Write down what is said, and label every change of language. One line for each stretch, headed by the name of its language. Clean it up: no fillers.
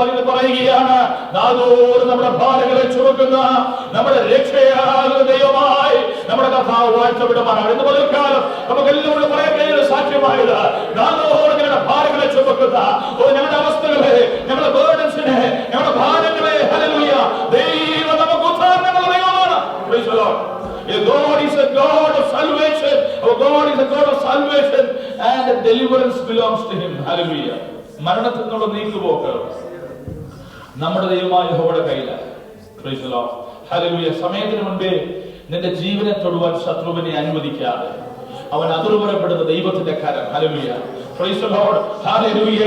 Malayalam: പറയുകയാണ്, നാദോട് നമ്മുടെ ഭാരങ്ങളെ ചുമക്കുന്ന നമ്മുടെ രക്ഷയാകുന്ന ദൈവമായി നമ്മുടെ കർത്താവ് വാഴ്ത്തപ്പെടുമാറാണ്. ഇന്ന് പകൽക്കാലം നമുക്ക് എല്ലാവരും പറയാൻ കഴിയുന്ന സാക്ഷ്യമായത് നാദോട് ഞങ്ങളുടെ ഭാരങ്ങളെ ചുമക്കുന്ന ഞങ്ങളുടെ അവസ്ഥകളെ, ഞങ്ങളുടെ ബേർഡൻസിനെ, ഞങ്ങളുടെ ഭാരങ്ങളെ ഹല്ലേലൂയ ദൈവം നമുക്ക് ഉദ്ധാരണമുള്ള ദൈവമാണ്.
English: Praise the Lord. God is a God of salvation. Our God is a God of salvation and deliverance belongs to him. Hallelujah.
Malayalam: മരണത്തിൽ നിന്നുള്ള നീക്കുപോക്ക് നമ്മുടെ ദൈവമായ യഹോവയുടെ കയ്യിലാണ്.
English: Praise the Lord. Hallelujah.
Malayalam: സമയത്തിന് മുൻപേ നിന്റെ ജീവനെ തൊടുവാൻ ശത്രുവിനെ അനുവദിക്കാതെ അവൻ അതിർവരപ്പെടുന്ന ദൈവത്തിന്റെ കരം. Hallelujah.
English: Praise the Lord. Hallelujah.